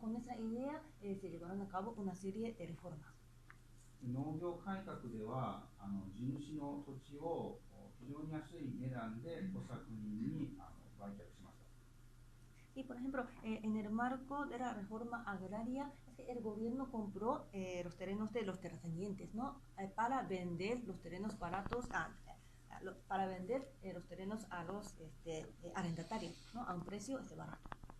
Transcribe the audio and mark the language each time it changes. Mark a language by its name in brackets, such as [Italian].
[Spanish] Con esa idea se llevaron a cabo una serie de reformas. [Japanese] 農業改革では地主の土地を非常に安い値段で小作人に売却しました。 [Spanish] Y por ejemplo, en el marco de la reforma agraria, el gobierno compró los terrenos de los terratenientes, ¿no? Para vender los terrenos baratos, para vender los terrenos a los arrendatarios, ¿no? A un precio barato.